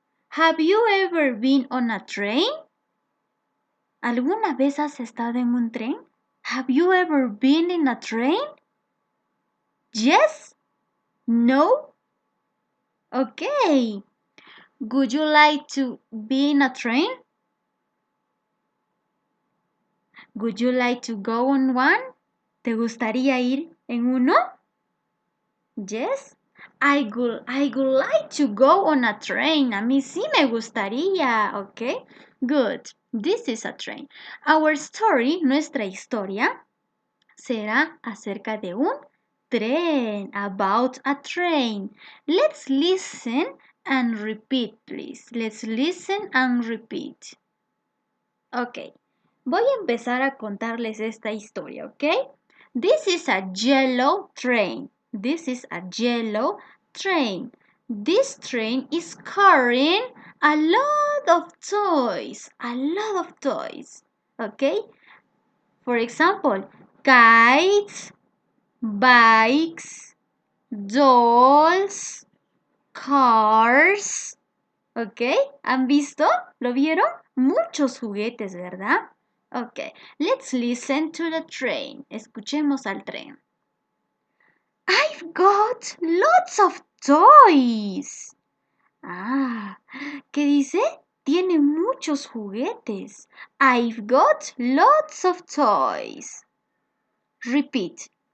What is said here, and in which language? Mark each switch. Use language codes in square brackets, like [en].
[en] Have you ever been on a train? [es] ¿Alguna vez has estado en un tren? [en] Have you ever been in a train? Yes? No? Okay. Would you like to be in a train? Would you like to go on one? [es] ¿Te gustaría ir en uno? [en] Yes. I would like to go on a train. [es] A mí sí me gustaría. [en] Okay. Good. This is a train. Our story, [es] nuestra historia, será acerca de un tren. [en] About a train. Let's listen and repeat, please. Let's listen and repeat. [es] Ok, voy a empezar a contarles esta historia, ¿ok? [en] This is a yellow train. This is a yellow train. This train is carrying a lot of toys. A lot of toys, ¿ok? For example, kites, bikes, dolls, cars. [es] ¿Ok? ¿Han visto? ¿Lo vieron? Muchos juguetes, ¿verdad? [en] Ok, let's listen to the train. [es] Escuchemos al tren. [en] I've got lots of toys. [es] Ah, ¿qué dice? Tiene muchos juguetes. [en] I've got lots of toys. Repeat.